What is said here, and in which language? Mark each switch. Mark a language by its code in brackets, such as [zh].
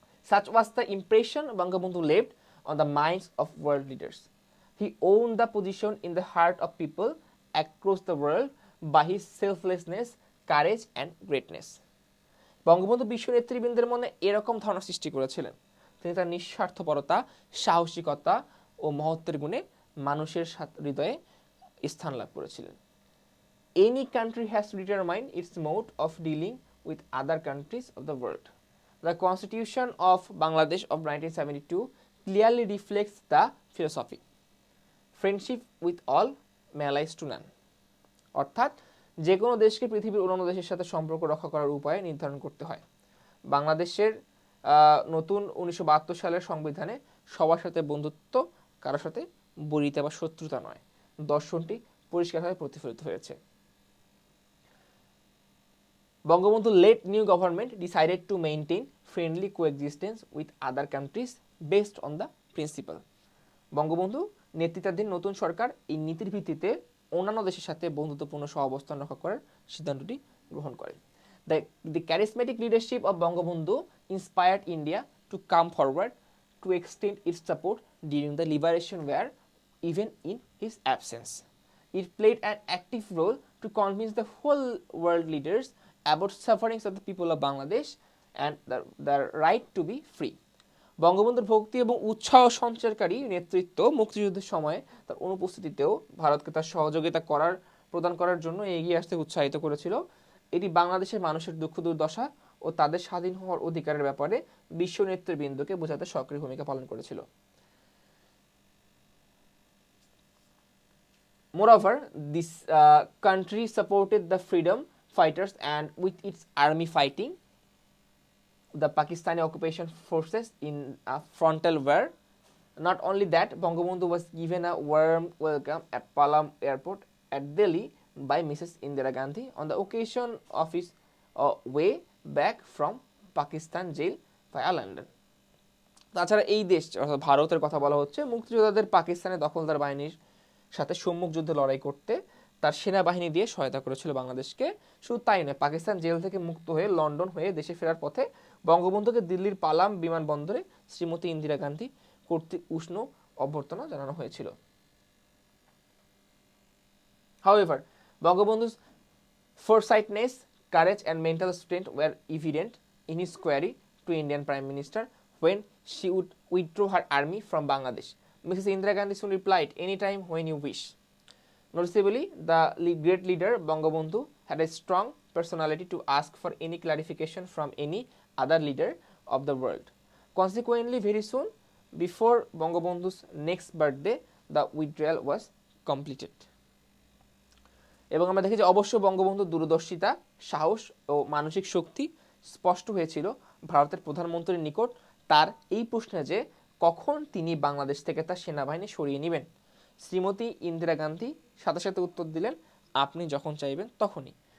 [en] Such was the impression Bangabandhu left on the minds of world leaders. He owned the position in the heart of people across the world by his selflessness, courage and greatness. [bn] Bangabandhu বিশ্ব নেতৃবৃন্দের মনে এরকম ধারণা সৃষ্টি করেছিলেন। তিনি তার নিঃস্বার্থপরতা, সাহসিকতা ও মহত্বের গুণে মানুষের হৃদয়ে স্থান লাভ করেছিলেন। [en] Any country has determined its mode of dealing with other countries of the world. The Constitution of Bangladesh of 1972 clearly reflects the philosophy. Friendship with all, allies to none. [bn] অর্থাৎ যে কোনো দেশকে পৃথিবীর অন্যান্য দেশের সাথে সম্পর্ক রক্ষা করার উপায় নির্ধারণ করতে হয়। বাংলাদেশের নতুন 1972 সালের সংবিধানে সবার সাথে বন্ধুত্ব, কারোর সাথে বৈরিতা বা শত্রুতা নয়, দর্শনটি পরিষ্কারভাবে প্রতিফলিত হয়েছে। [en] Bangabandhu led new government decided to maintain friendly coexistence with other countries based on the principle. [bn] Bangabandhu নেতৃত্বাধীন নতুন সরকার এই নীতির ভিত্তিতে অন্যান্য দেশের সাথে বন্ধুত্বপূর্ণ সহাবস্থান রক্ষা করার সিদ্ধান্তটি গ্রহণ করে। [en] The charismatic leadership of Bangabandhu inspired India to come forward to extend its support during the liberation war, even in his absence. It played an active role to convince the whole world leaders about sufferings of the people of Bangladesh and the right to be free. [bn] বঙ্গবন্ধুর ভক্তি এবং উৎসাহ সঞ্চারকারী নেতৃত্ব মুক্তিযুদ্ধের সময় তার অনুপস্থিতিতেও ভারতকে তার সহযোগিতা প্রদান করার জন্য এগিয়ে আসতে উৎসাহিত করেছিল। এটি বাংলাদেশের মানুষের দুঃখ দুর্দশা ও তাদের স্বাধীন হওয়ার অধিকারের ব্যাপারে বিশ্ব নেতৃবৃন্দকে বোঝাতে সক্রিয় ভূমিকা পালন করেছিল। [en] Moreover, this country supported the freedom fighters and with its army fighting the Pakistani occupation forces in a frontal war. Not only that, Bangabandhu was given a warm welcome at Palam Airport at Delhi by Mrs. Indira Gandhi on the occasion of his way back from Pakistan jail via London. [bn] তাছাড়া এই দেশ অর্থাৎ ভারতের কথা বলা হচ্ছে মুক্তিযোদ্ধাদের পাকিস্তানের দখলদার বাহিনীর সাথে সম্মুখ যুদ্ধে লড়াই করতে তার সেনাবাহিনী দিয়ে সহায়তা করেছিল বাংলাদেশকে। শুধু তাই নয়, পাকিস্তান জেল থেকে মুক্ত হয়ে লন্ডন হয়ে দেশে ফেরার পথে বঙ্গবন্ধুকে দিল্লির পালাম বিমানবন্দরে শ্রীমতী ইন্দিরা গান্ধী কর্তৃক উষ্ণ অভ্যর্থনা জানানো হয়েছিল। [en] However, Bangabandhu's foresightedness, courage and mental strength were evident in his query to Indian Prime Minister when she would withdraw her army from Bangladesh. Mrs. Indira Gandhi soon replied, "Anytime when you wish." Noticeably, the great leader Bangabandhu had a strong personality to ask for any clarification from any other leader of the world. Consequently, very soon, before Bangabandhu's next birthday, the withdrawal was completed. [bn] এবং আমরা দেখি যে অবশ্য বঙ্গবন্ধুর দূরদর্শিতা, সাহস ও মানসিক শক্তি স্পষ্ট হয়েছিল ভারতের প্রধানমন্ত্রীর নিকট তার এই প্রশ্নে যে কখন তিনি বাংলাদেশ থেকে তার সেনাবাহিনী সরিয়ে নেবেন। শ্রীমতী ইন্দিরা গান্ধী সাথে সাথে উত্তর দিলেন, আপনি যখন চাইবেন তখনই।